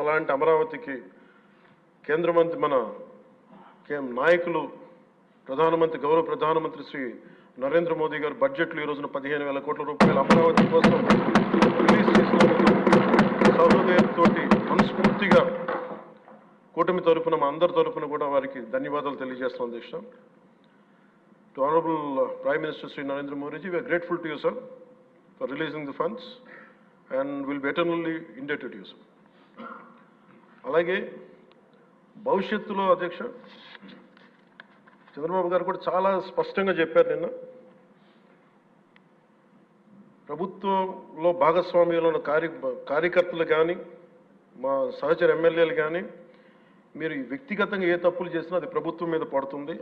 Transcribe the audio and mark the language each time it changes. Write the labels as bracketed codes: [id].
[te] అలాంటి అమరావతికి కేంద్ర మంత్రి మన నాయకులు గౌరవ ప్రధానమంత్రి శ్రీ నరేంద్ర మోదీ గారు బడ్జెట్లో ఈ రోజున 15,000 కోట్ల రూపాయలు అమరావతి కోసం రిలీజ్ చేసినందుకు సహృదయంతో మనస్ఫూర్తిగా కూటమి తరఫున మా అందరి తరఫున కూడా వారికి ధన్యవాదాలు తెలియజేస్తాం అధ్యక్ష. [en] To Honorable Prime Minister Sri Narendra Modi ji, we are grateful to you, sir, for releasing the funds and will be eternally indebted to you, sir. [te] అలాగే భవిష్యత్తులో అధ్యక్ష చంద్రబాబు గారు కూడా చాలా స్పష్టంగా చెప్పారు నిన్న, ప్రభుత్వంలో భాగస్వామ్యంలో ఉన్న కార్యకర్తలు కానీ మా సహచర ఎమ్మెల్యేలు కానీ మీరు వ్యక్తిగతంగా ఏ తప్పులు చేసినా అది ప్రభుత్వం మీద పడుతుంది.